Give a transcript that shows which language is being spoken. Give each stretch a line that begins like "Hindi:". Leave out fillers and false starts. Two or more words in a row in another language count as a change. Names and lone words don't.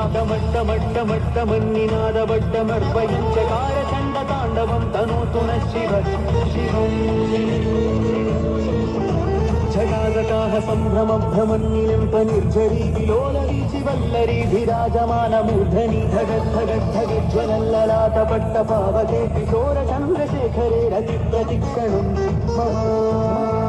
Sanskrit: मट्टमट्टमट्टमन्निनाद वड्डमर्पयञ्चकार चण्ड ताण्डवं तनोतु नः शिव शिवम् జటాజటాహ సంభ్రమ భ్రమన్నిలింప నిర్జరీ విలోలరీచి వల్లరీ విరాజమాన మూర్ధని ధగద్ధగద్ధగజ్వలల్లలాట పట్ట పావకే కిశోర చంద్రశేఖరే రతి ప్రతిక్షణం మమ